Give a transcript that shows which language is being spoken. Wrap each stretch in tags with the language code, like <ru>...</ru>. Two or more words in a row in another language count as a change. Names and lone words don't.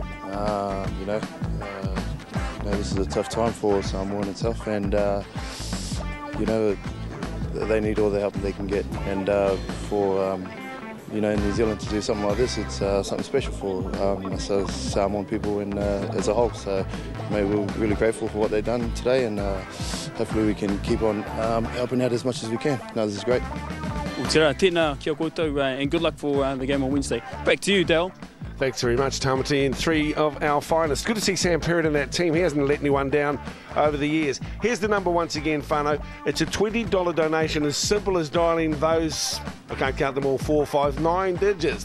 <en>You know, this is a tough time for Samoa itself, and you know, they need all the help they can get. And for you know, in New Zealand to do something like this, it's something special for us as Samoan people and as a whole. So, mate, we're really grateful for what they've done today, and hopefully we can keep on helping out as much as we can. No, this is great.</en> <mi>Tēnā kia koutou,</mi> <en>and good luck for the game on Wednesday. Back to you, Dale. Thanks very much, Tamati, and three of our finest. Good to see Sam Perrott in that team. He hasn't let anyone down over the years. Here's the number once again, Whānau. It's a $20 donation, as simple as dialing those, I can't count them all, 4, 5, 9 digits.</en>